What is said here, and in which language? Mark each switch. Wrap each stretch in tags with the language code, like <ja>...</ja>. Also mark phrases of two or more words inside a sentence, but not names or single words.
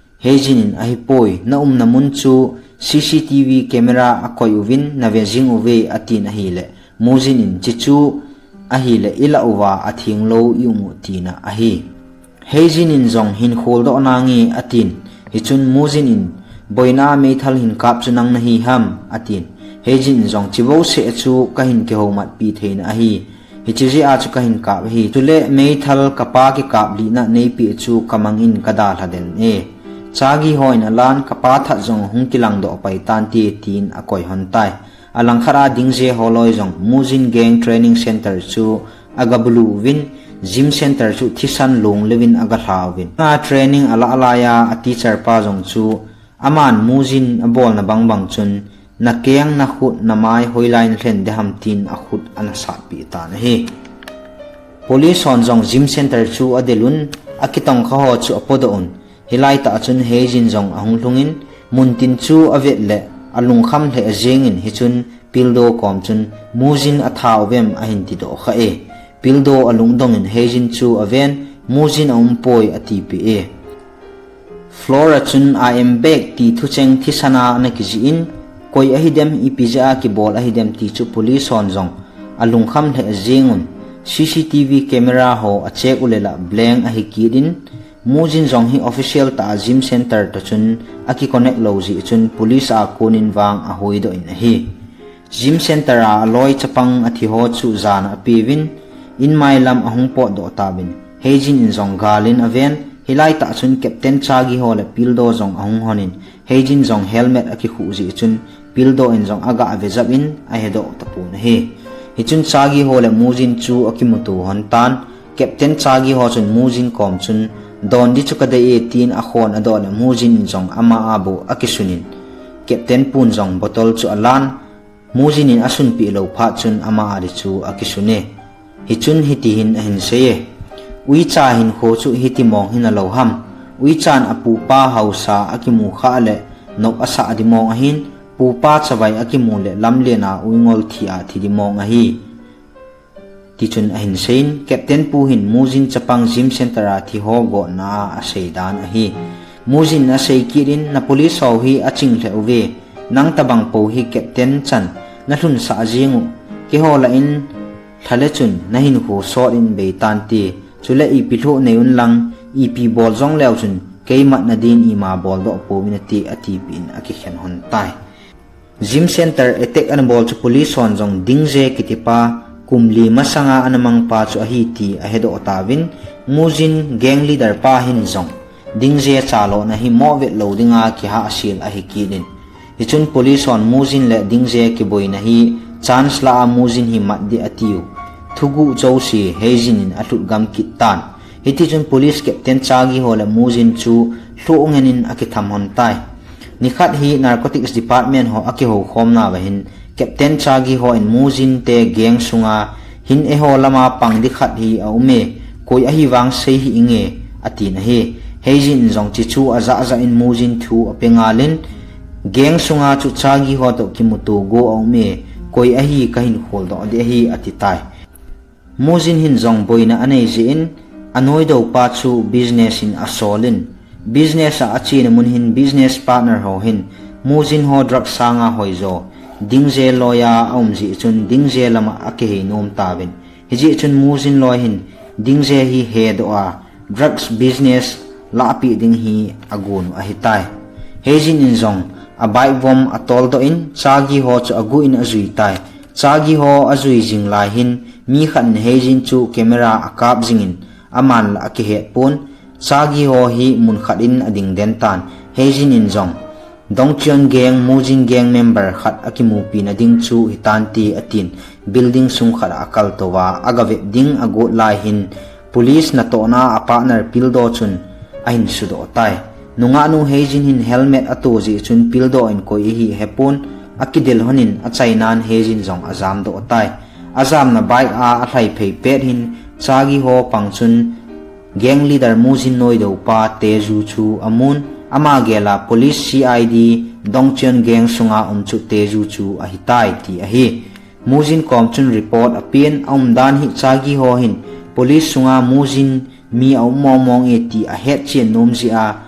<tcz>hejin in ahipoi na namun chu</tcz> <en>CCTV camera</en> <tcz>akoi uvin na vejing uve atin ahile muzin in chichu ahile ila uwa athing lo yumu tina ahi hejin in zong hin holdo nangi atin hichun muzin in boina meithal hin kap chunang nahi ham atin hejin in zong chibo se chu kahin ke homat pi thein ahi hichiji a chu kahin kap hi tule meithal kapa ki kap li na nei pi chu kamangin kada hladel e chagi hoin alan kapa tha zong hungkilang do pai tan ti tin akoi hontai alang khara dingje holoi zong muzin gang</tcz> <en>training center</en> <tcz>chu agabulu win</tcz> <en>gym center</en> <tcz>chu thisan long levin agahlawin a training ala alaya a teacher pa zong chu aman muzin abol na bangbang chun na keng na khut na mai hoilain hlen de ham tin a khut ana sa pi ta na hi police on zong</tcz> <en>gym center</en> <tcz>chu adelun akitong kha ho chu apodo on hilai ta chun hejin zong ahung lungin muntin chu avet le alung kham le ajengin hichun pildo kom chun muzin atha ovem ahin ti do kha e pildo alung dongin hejin chu aven muzin poi ati pi e flora chun</tcz> <en>I am back</en> <tcz>ti thucheng thisana na kiji in koi ahidem ipija ki bol ahidem ti chu police on zong alung kham le ajengun</tcz> <en>CCTV camera</en> <tcz>ho a check ulela blank ahikidin muzin zong hi official ta</tcz> <en>gym center</en> <tcz>to chun aki connect lo ji chun police a kunin wang a hoido in hi</tcz> <en>gym center</en> <tcz>a loi chapang athi ho chu zan a piwin in my lam ahung po do tabin hejin in zong galin aven hilai ta chun captain chagi ho le pildo zong ahung honin hejin zong helmet aki khu ji chun pildo in zong aga avejab in a hedo tapun hi hichun chagi ho le muzin chu akimutu hontan captain chagi ho chun muzin kom chun don di chukade e tin a khon adon muzin zong ama abu akisunin captain pun zong botol chu alan muzin in asun pi lo pha chun ama ari chu akisune hichun hitihin ahin seye ui cha hin kho chu hiti mong hin lo ham ui chan apu pa hausa akimu kha le nok asa adi mong ahin pu pa chawai akimu le lamle na uingol thia thidi mong ahi tichun ahin sein captain pu hin muzin chapang</tcz> <en>gym center</en> <tcz>a thi ho go na a seidan ahi muzin na sei kirin na police ho hi aching hle uve nang tabang po hi captain chan na hlun sa jingu ke ho la in thale chun na hin ho so in be tan ti chule I pitho neun lang ip bol jong lew chun keimat na din I ma bol do po minati ati pin akikhen hon tai</tcz> <en>gym center attack</en> <tcz>an bol chu police on jong dingje kitipa kumli masanga anamang pa chu ahiti ahedo otawin muzin</tcz> <en>gang leader</en> <tcz>pa hin zong dingje chalo na hi movet loadinga ki ha asil ahikinin hichun police on muzin le dingje ki boy na hi chance la muzin hi maddi atiu thugu josi hejin in atut gam kitan hiti chun police captain chagi hola muzin chu hluongenin akitham hon tai nikhat hi</tcz> <en>narcotics department</en> <tcz>ho akiho khomna wa hin captain chagi ho in muzin te gang sunga hin e ho lama pang dikhat hi aume koi ahi wang sei hi inge atina he hejin zong chi chu aza aza in muzin thu apengalin gang sunga chu chagi ho to kimutu go aume koi ahi kahin hol do de hi atitai muzin hin zong boina anei ji in anoi do pa chu business in asolin business a achina mun hin</tcz> <en>business partner</en> <tcz>ho hin muzin ho drug sanga hoizo dingje loya aumji chun dingje lama ake nom tabin hiji chun muzin loy hin dingje hi head a</tcz> <en>drugs business</en> <tcz>lapi ding hi agun ahitai hejin in zong abai vom atol do in chagi ho chu agu in azui tai chagi ho azui jing lai hin mi khan hejin chu camera akap jingin aman la ake he pon chagi ho hi mun khatin ading den tan hejin in zong dongchion gang muzin gang member khat akimu pin ading chu hitanti atin building sung khat akal towa agave ding agot lai hin police na to na a partner pildo chun ahin sudo tai nunga nu hejin hin helmet atu ji chun pildo in koi hi hepon akidel honin a chainan hejin zong azam do tai azam na bike a thlai phei pet hin chagi ho pangchun</tcz> <en>gang leader</en> <tcz>muzin noi do pa teju chu amun ama gela</tcz> <en>police CID</en> <tcz>dongchion gang sunga chu teju chu ahitai ti ahi muzin komchun report apin dan hi chagi ho hin police sunga muzin mi momong eti a het chen nomji a</tcz>